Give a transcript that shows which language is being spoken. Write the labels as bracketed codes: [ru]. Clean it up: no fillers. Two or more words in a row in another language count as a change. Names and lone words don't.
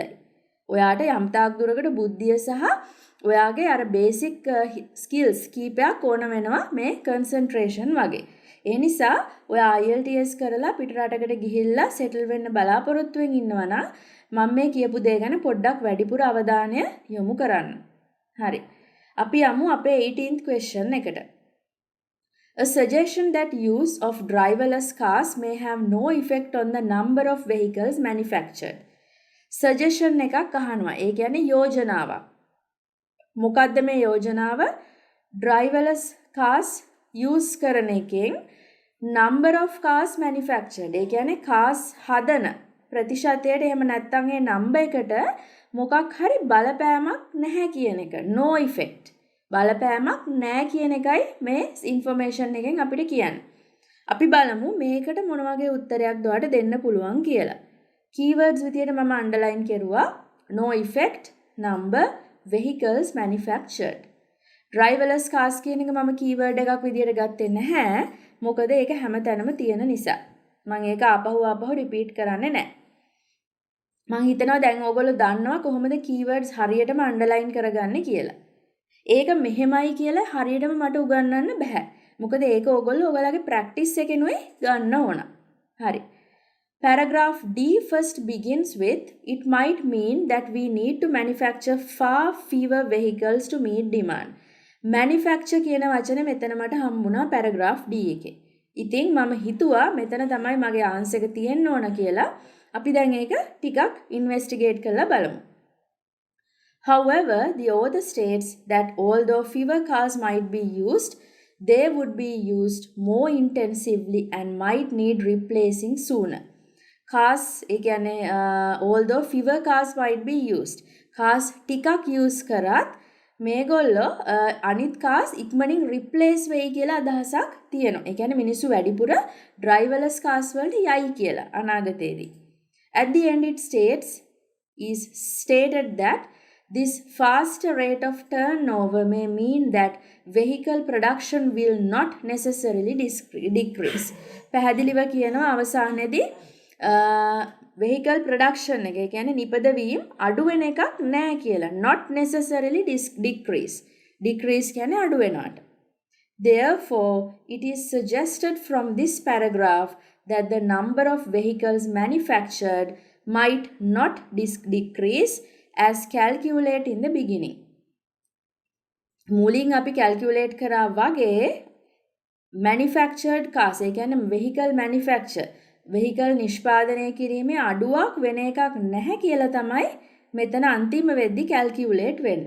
[si] ඔයාට යම් තාක් දුරකට බුද්ධිය සහ ඔයාගේ අර බේසික් ස්කිල්ස් කීපයක් ඕන වෙනවා මේ කන්සන්ට්‍රේෂන් වගේ. ඒ නිසා ඔයා IELTS කරලා පිටරටකට ගිහිල්ලා සෙටල් වෙන්න බලාපොරොත්තු වෙමින් ඉන්නවා නම් මම මේ කියපු දේ ගැන පොඩ්ඩක් වැඩිපුර අවධානය යොමු කරන්න. හරි. අපි යමු අපේ [en] 18th question [si] එකට. [en] A suggestion that use of driverless cars may have no effect on the number of vehicles manufactured. [si] Suggestion එකක් අහනවා. ඒ කියන්නේ යෝජනාවක්. මොකද්ද මේ යෝජනාව? [en] driverless cars use [si] කරන එකෙන් [en] number of cars manufactured. [si] ඒ කියන්නේ cars හදන ප්‍රතිශතයට එහෙම නැත්නම් ඒ නම්බර් එකට මොකක් හරි බලපෑමක් නැහැ කියන එක. [en] no effect. [si] බලපෑමක් නැහැ කියන එකයි මේ ඉන්ෆර්මේෂන් එකෙන් අපිට කියන්නේ. අපි බලමු මේකට මොන වගේ උත්තරයක්ද ඔයාලට දෙන්න පුළුවන් කියලා. keywords විදියට මම underline කරුවා [en] no effect, number, vehicles manufactured. driverless cars [si] කියන එක මම keyword එකක් විදියට ගත්තේ නැහැ. මොකද ඒක හැමතැනම තියෙන නිසා. මම ඒක ආපහු repeat කරන්නේ නැහැ. මම හිතනවා දැන් ඕගොල්ලෝ දන්නවා කොහොමද keywords හරියටම underline කරගන්නේ කියලා. ඒක මෙහෙමයි කියලා හරියටම මට උගන්වන්න බෑ. මොකද ඒක ඕගොල්ලෝ ඔයාලගේ practice එකෙනුයි ගන්න ඕන. හරි. [en] Paragraph D first begins with it might mean that we need to manufacture far fewer vehicles to meet demand. [si] Manufacture කියන වචනේ මෙතන මට හම්බුණා paragraph D එකේ. ඉතින් මම හිතුවා මෙතන තමයි මගේ answer එක තියෙන්න ඕන කියලා. අපි දැන් ඒක ටිකක් investigate කරලා බලමු. [en] However, the author states that although fewer cars might be used, they would be used more intensively and might need replacing sooner. Cars, although fewer cars might be used, cars ටිකක් use [si] කරත් මේගොල්ලෝ අනිත් [en] cars ඉක්මනින් replace [si] වෙයි කියලා අදහසක් තියෙනවා. ඒ කියන්නේ මිනිස්සු වැඩිපුර [en] driverless cars [si] වලට යයි කියලා අනාගතයේදී. [en] At the end it stated that this faster rate of turnover may mean that vehicle production will not necessarily decrease. [si] පැහැදිලිව කියනවා අවසානයේදී [en] vehicle production [si] එක කියන්නේ නිපදවීම අඩු වෙන එකක් නෑ කියලා. [en] not necessarily decrease. [si] decrease කියන්නේ අඩු වෙනවට. [en] Therefore, it is suggested from this paragraph that the number of vehicles manufactured might not decrease as calculate in the beginning. [si] මුලින් අපි calculate කරා වගේ [en] manufactured cars [si] ඒ කියන්නේ [en] vehicle manufacture vehicle [si] නිෂ්පාදනය කිරීමේ අඩුවක් වෙන එකක් නැහැ කියලා තමයි මෙතන අන්තිම වෙද්දි calculate වෙන්නේ.